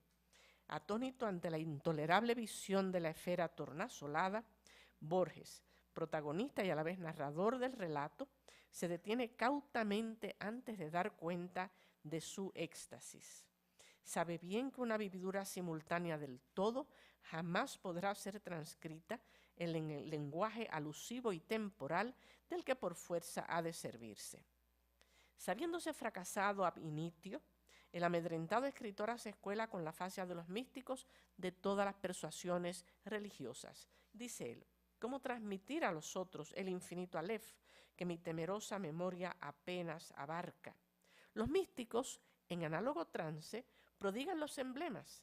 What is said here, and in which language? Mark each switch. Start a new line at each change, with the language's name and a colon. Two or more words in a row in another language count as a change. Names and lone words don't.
Spanish: Atónito ante la intolerable visión de la esfera tornasolada, Borges, protagonista y a la vez narrador del relato, se detiene cautamente antes de dar cuenta de su éxtasis. Sabe bien que una vividura simultánea del todo jamás podrá ser transcrita en el lenguaje alusivo y temporal del que por fuerza ha de servirse. Sabiéndose fracasado
Latin: ab initio,
Spanish: el amedrentado escritor hace escuela con la fascia de los místicos de todas las persuasiones religiosas. Dice él: ¿cómo transmitir a los otros el infinito Aleph que mi temerosa memoria apenas abarca? Los místicos, en análogo trance, prodigan los emblemas.